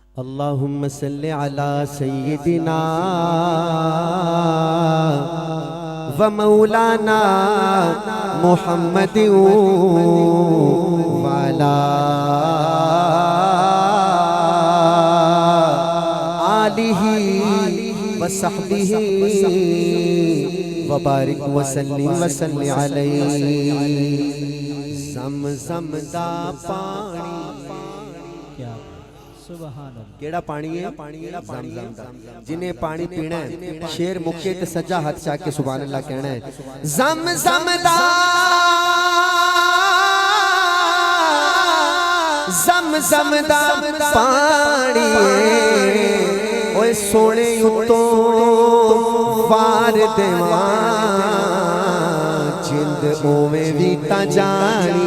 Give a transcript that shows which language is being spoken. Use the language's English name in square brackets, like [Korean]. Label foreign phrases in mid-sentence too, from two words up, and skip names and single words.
[Arabic] اللهم صل على سيدنا ومولانا محمد وعلى آله وصحبه وبارك وسلم وصل عليه. [Punjabi] زم زم دا پانی, [Arabic] کیا سبحان الله. [Punjabi] کیہڑا پانی ہے؟ زم زم دا. جنہے پانی پینا ہے شعر مکے تے سجا ہتھ چا کے [Arabic] سبحان الله [Punjabi] کہنا ہے. زم زم دا، زم زم دا پانی اوئے سوہنے اتوں وار دیواں جند اوہ وی تاں جانی.